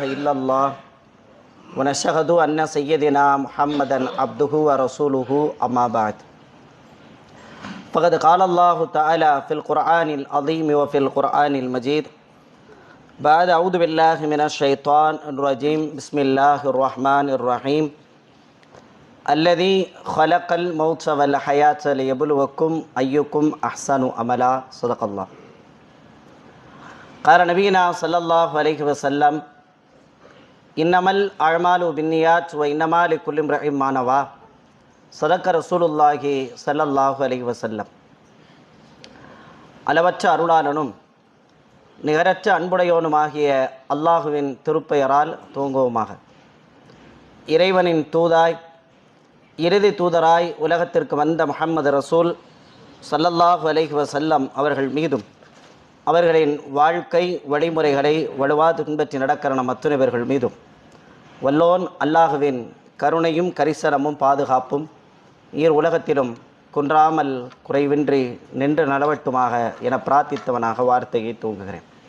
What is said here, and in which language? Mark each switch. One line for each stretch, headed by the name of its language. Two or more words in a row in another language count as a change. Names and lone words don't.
Arabic: إلا الله ونشهد أن سيدنا محمدا عبده ورسوله أما بعد فقد قال الله تعالى في القرآن العظيم وفي القرآن المجيد بعد أعوذ بالله من الشيطان الرجيم بسم الله الرحمن الرحيم الذي خلق الموت والحياة ليبلوكم أيكم أحسن عملا صدق الله. قال نبينا صلى الله عليه وسلم إنما الأعمال بالنيات وإنما لكل امرئ ما نوى صدق رسول الله صلى الله عليه وسلم.
Tamil: அளவற்ற அருளாளனும் நிகரற்ற அன்புடையோனுமாகிய அல்லாஹுவின் திருப்பெயரால் துவங்குவோமாக. இறைவனின் தூதாய் இறுதி தூதராய் உலகத்திற்கு வந்த முஹம்மது ரசூல்
Arabic: صلى الله عليه وسلم
Tamil: அவர்கள் மீதும் அவர்களின் வாழ்க்கை வழிமுறைகளை வலுவாது பின்பற்றி நடக்கிற நம் அத்துணை பேர்கள் மீதும் வல்லோன் அல்லாஹுவின் கருணையும் கரிசனமும் பாதுகாப்பும் உலகத்திலும் குன்றாமல் குறைவின்றி நின்று நடவட்டுமாக என பிரார்த்தித்தவனாக வார்த்தையை தூங்குகிறேன்.